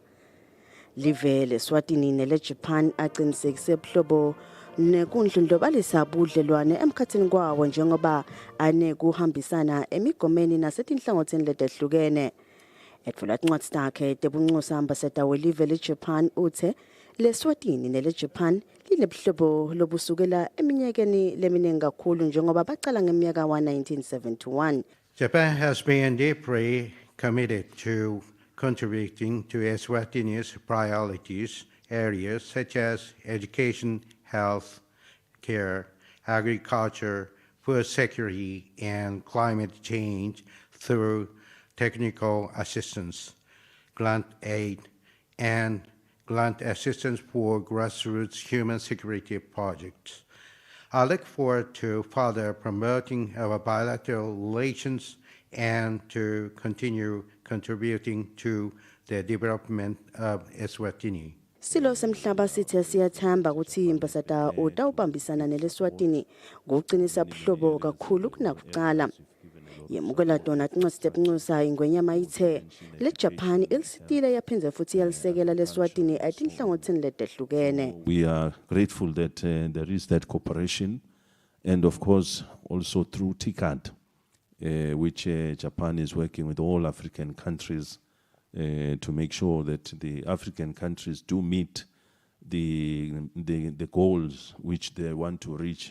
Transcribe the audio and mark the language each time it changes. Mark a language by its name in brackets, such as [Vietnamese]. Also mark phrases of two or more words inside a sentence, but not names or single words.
[Swati] Live leSwatini neleJapan acinisekise buhlobo nekundlondlobalisa budlelwane emkhatsini kwawo njengoba anekuhambisana emigomeni nasetinhlangothini letehlukene. Etfula tincwadzi takhe tebuncusa ambassador welive leJapan uthe leSwatini neleJapan linebuhlobo lobusukela eminyakeni leminingi kakhulu njengoba baqala ngeminyaka wa-1971. [English] Japan has been deeply committed to contributing to Eswatini's priorities areas such as education, health care, agriculture, food security, and climate change through technical assistance, grant aid, and grant assistance for grassroots human security projects. I look forward to further promoting our bilateral relations and to continue contributing to the development of Eswatini. [Swati] Silo semhlaba sithe siyathamba ukuthi imbasada utawubambisana neleSwatini ngokuqinisa buhlobo kakhulu kunakuqala. Yemukela dona tincwadzi tebuncusa ingwenyama ithe leJapan ilisitile yaphindze futhi yalisekela leSwatini etinhlangothini letehlukene. [English] We are grateful that there is that cooperation and of course also through TICAD which Japan is working with all African countries to make sure that the African countries do meet the goals which they want to reach.